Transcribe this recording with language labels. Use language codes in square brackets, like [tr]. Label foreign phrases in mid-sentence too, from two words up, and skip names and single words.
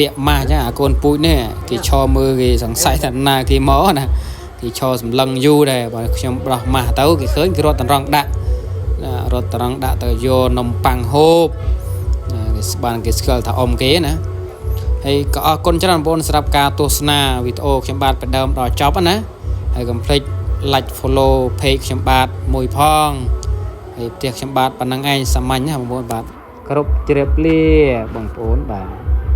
[km] ក់ម៉ាស់ចឹងអាកូនពូជនេះគេឈរមើលគេសង្ស័យថាណាគេមកណាគេឈរសម្លឹងយូរដែរបើខ្ញុំបោះម៉ាស់ទៅគេឃើញគេរត់តរងដាក់ទៅយកនំប៉័ងហូបគេស្បានគេស្គាល់ថាអ៊ំគេណាហើយក៏អរគុណច្រើនបងប្អូនសម្រាប់ការទស្សនាវីដេអូខ្ញុំបាទពីដើមដល់ចប់ណាហើយកុំភ្លេច [en] like follow page [km] ខ្ញុំបាទមួយផងហើយផ្ទះខ្ញុំបាទប៉ុណ្្នឹងឯងសាមញ្ញណាបងប្អូនបាទគ្រប់ជ្រាបលាបងប្អូនបាទ